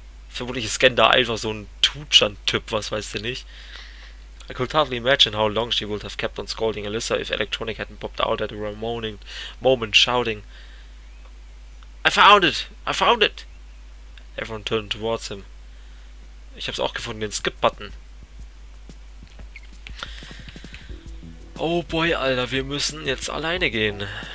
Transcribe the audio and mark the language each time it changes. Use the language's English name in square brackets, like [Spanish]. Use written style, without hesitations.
[German] Vermutlich scannt da einfach so ein Tutschan-Typ, was weiß der nicht. [English] I could hardly imagine how long she would have kept on scolding Alyssa if Electronic hadn't popped out at a moment, shouting, I found it! I found it! Everyone turned towards him. [German] Ich hab's auch gefunden, den Skip-Button. [English] Oh boy, [German] Alter, wir müssen jetzt alleine gehen.